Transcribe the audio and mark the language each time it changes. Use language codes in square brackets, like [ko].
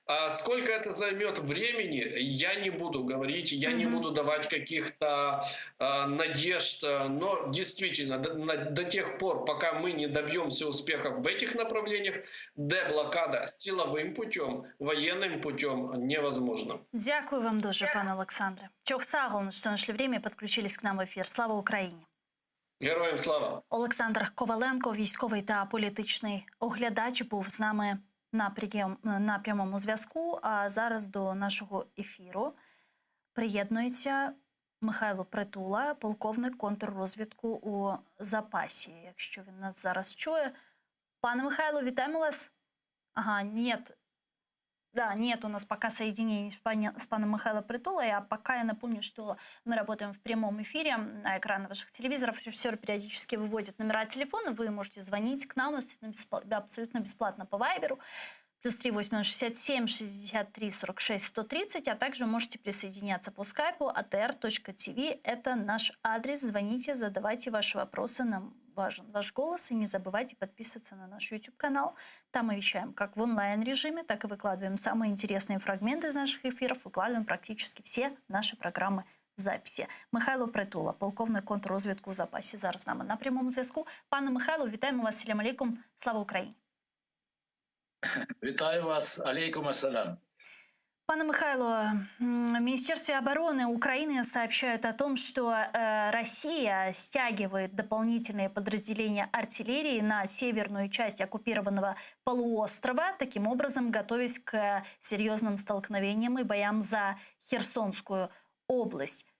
[ru] Сколько это займет времени, я не буду говорить, я не буду давать каких-то надежд, но действительно до тех пор, пока мы не добьемся успехов в этих направлениях, деблокада силовым путем, военным путем невозможно. [uk] Дякую вам дуже, пане Олександре. Чохсагол, що знайшли время і підключились к нам в ефір. Слава Україні! Героям слава! Олександр Коваленко, військовий та політичний оглядач, був з нами на прямому зв'язку. А зараз до нашого ефіру приєднується Михайло Притула, полковник контррозвідку у запасі, якщо він нас зараз чує. Пане Михайло, вітаємо вас. [ru] Ага, нет. Да, нет у нас пока соединений с паном Михайлом Притулой, а пока я напомню, что мы работаем в прямом эфире на экраны ваших телевизоров. Режиссер периодически выводит номера телефона, вы можете звонить к нам абсолютно бесплатно по Вайберу. +3 8067 63 46 130, а также можете присоединяться по скайпу atr.tv. Это наш адрес. Звоните, задавайте ваши вопросы. Нам важен ваш голос. И не забывайте подписываться на наш YouTube-канал. Там мы вещаем как в онлайн-режиме, так и выкладываем самые интересные фрагменты из наших эфиров. Выкладываем практически все наши программы в записи. [uk] Михайло Притула, полковник контррозвідку у запасі. Зараз з нами на прямому зв'язку. Пане Михайло, вітаємо вас. Салям алейкум. Слава Україні. Витаю вас, алейкум ассалям. Пане Михайло, [ru] в Министерстве обороны Украины сообщают о том, что Россия стягивает дополнительные подразделения артиллерии на северную часть оккупированного полуострова, таким образом готовясь к серьезным столкновениям и боям за Херсонскую область.